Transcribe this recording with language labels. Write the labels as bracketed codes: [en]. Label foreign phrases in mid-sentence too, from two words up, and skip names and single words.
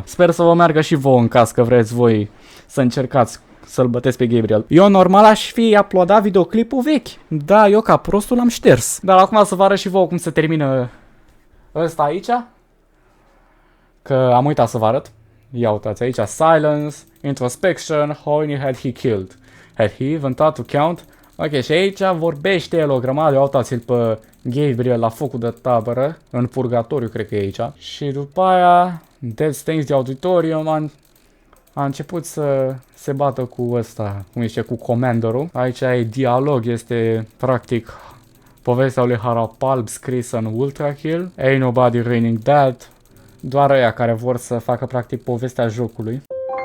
[ro] Sper să vă meargă și vouă în caz că vreți voi să încercați să-l bătesc pe Gabriel. Eu normal aș fi uploadat videoclipul vechi. Da, eu ca prostul l-am șters. Dar acum să vă arăt și vouă cum se termină ăsta aici. Că am uitat să vă arăt. Ia uitați aici, [en] silence, introspection, how many had he killed? Had he even thought to count? [ro] Ok, și aici vorbește el o grămadă, uitați-l pe Gabriel la focul de tabără, în purgatoriu cred că e aici. Și după aia, Dead Stains de Auditorium a început să se bată cu ăsta, cum zice, cu Commanderul. Aici e dialog, este practic povestea lui Harapalb scrisă în Ultra Kill. [en] Ain't nobody raining that. [ro] Doar ăia care vor să facă practic povestea jocului.